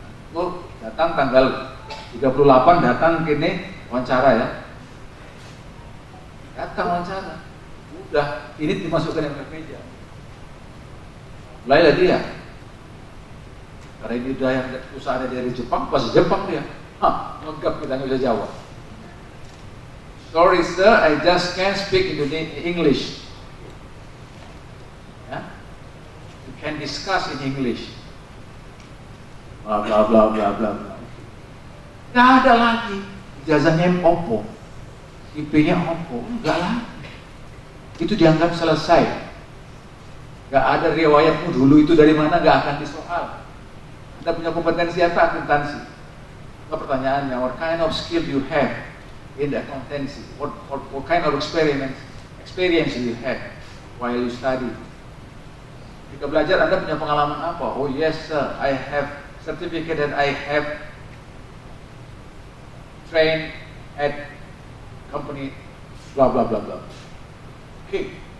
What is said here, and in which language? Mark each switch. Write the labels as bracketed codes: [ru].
[id] Oh, datang tanggal 38 datang kini wawancara ya. Datang wawancara. Udah, ini dimasukkan yang ke meja. mulailah dia. Karena ini usaha dari Jepang, bahasa Jepang dia. Lengkap kita nggak bisa jawab. [en] Sorry sir, I just can't speak English. Ya? You can discuss in English. [id] Bla bla bla bla bla. Nggak ada lagi. Ijazahnya Oppo, IP-nya Oppo, enggak lagi. Itu dianggap selesai. Nggak ada riwayatmu dulu itu dari mana, nggak akan disoal. Anda punya kompetensi apa? Akuntansi. Nah, pertanyaannya, [en] what kind of skill you have in the accountancy? What kind of experience you have while you study? [id] Jika belajar, Anda punya pengalaman apa? [en] Oh yes sir, I have certificate that I have trained at company blah blah blah blah. Okay.